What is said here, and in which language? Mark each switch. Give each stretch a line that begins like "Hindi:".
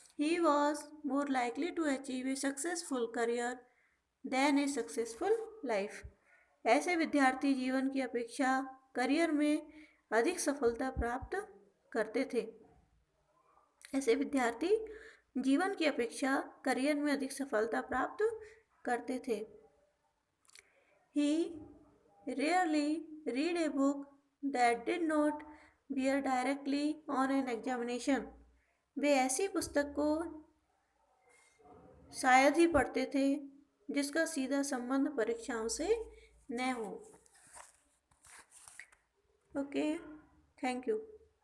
English: He was more likely to achieve a successful career than a successful life.
Hindi: ऐसे विद्यार्थी जीवन की अपेक्षा करियर में अधिक सफलता प्राप्त करते थे. ऐसे विद्यार्थी जीवन की अपेक्षा करियर में अधिक सफलता प्राप्त करते थे.
English: He rarely read a book that did not bear directly on an examination.
Hindi: वे ऐसी पुस्तक को शायद ही पढ़ते थे जिसका सीधा संबंध परीक्षाओं से न हो.
English: Okay, thank you.